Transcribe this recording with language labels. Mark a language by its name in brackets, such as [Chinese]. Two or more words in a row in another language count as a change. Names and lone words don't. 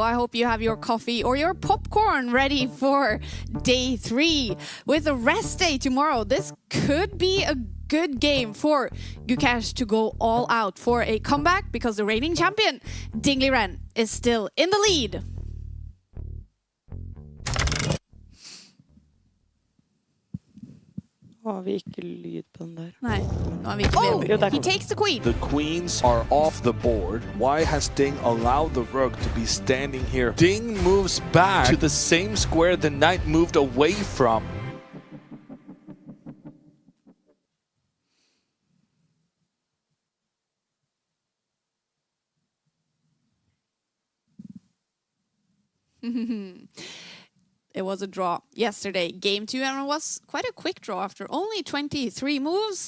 [English] I hope you have your coffee or your popcorn ready for day 3. With a rest day tomorrow, this could be a good game for Gukesh to go all out for a comeback because the reigning champion, Dingley Ren, is still in the lead. [Norwegian] Har vi ikke lyd på den der? Nei, nå har vi ikke Jo, der [English] He [Norwegian] kom [English] takes the queen. The queens are off the board. Why has Ding allowed the rook to be standing here? Ding moves back to the same square the knight moved away from. It was a draw yesterday, game 2, and it was quite a quick draw after only 23 moves.